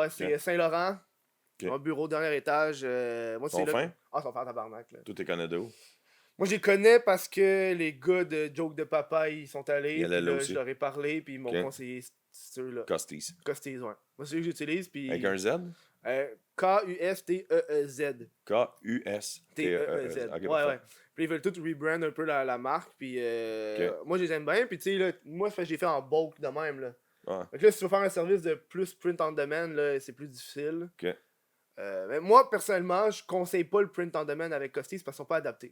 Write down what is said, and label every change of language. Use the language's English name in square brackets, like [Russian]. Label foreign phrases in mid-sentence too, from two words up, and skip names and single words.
[French] Ouais, c'est Ok. Saint-Laurent. Ok. Un bureau, dernier étage. Moi, Ils sont là. fins? Ah, ils sont fins en tabarnak, là. Tout est connu de où? Moi, je les connais parce que les gars de Joke de Papa, ils sont allés. Ils allaient Puis là là, aussi. je leur ai parlé, puis ils m'ont Ok. conseillé ceux-là. Costy's. Costy's, ouais. Moi, c'est eux que j'utilise, puis... Avec un Z? K-U-S-T-E-E-Z. K-U-S-T-E-E-S. T-E-E-Z. Ok, Ouais, parfait. ouais. Puis ils veulent tous rebrand un peu la marque, puis moi, je les aime bien, puis tu sais, là, moi, j'ai fait en bulk de même, là. Ouais. Fait que là, si tu veux faire un service de plus [English] print on demand, [French] là, c'est plus difficile. Ok. Mais moi, personnellement, je conseille pas le [English] print on demand [French] avec Costy's parce qu'ils sont pas adaptés.